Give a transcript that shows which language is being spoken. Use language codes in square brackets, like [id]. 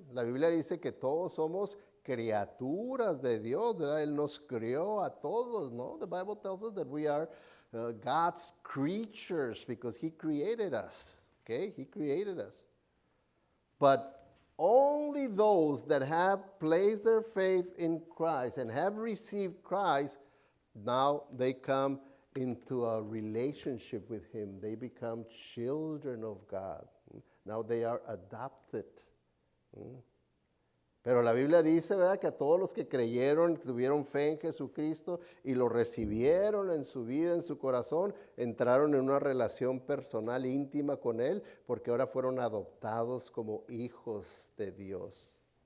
[es] La Biblia dice que todos somos criaturas de Dios, ¿verdad? Él nos creó a todos, ¿no? [en] The Bible tells us that we are God's creatures because he created us, okay? He created us. But only those that have placed their faith in Christ and have received Christ, now they come into a relationship with him. They become children of God. Now they are adopted. [es] Pero la Biblia dice, ¿verdad?, que a todos los que creyeron, que tuvieron fe en Jesucristo y lo recibieron en su vida, en su corazón, entraron en una relación personal íntima con Él, porque ahora fueron adoptados como hijos de Dios.